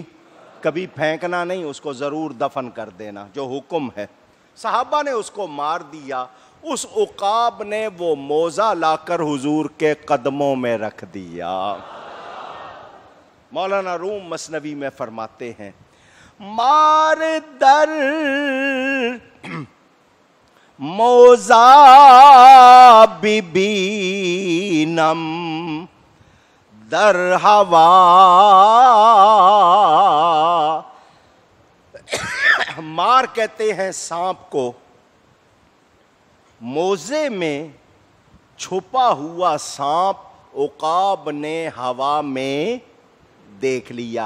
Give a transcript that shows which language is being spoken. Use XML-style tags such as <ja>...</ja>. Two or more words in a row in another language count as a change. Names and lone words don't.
<ur>کبھی پھینکنا نہیں، اس کو ضرور دفن کر دینا، جو حکم ہے. صحابہ نے اس کو مار دیا. اس عقاب نے وہ موزہ لا کر حضور کے قدموں میں رکھ دیا. مولانا روم مثنوی میں فرماتے ہیں،</ur> <fa>مار در موزہ ببینم در ہوا.</fa> <ur>مار کہتے ہیں سانپ کو. موزے میں چھپا ہوا سانپ عقاب نے ہوا میں دیکھ لیا.</ur>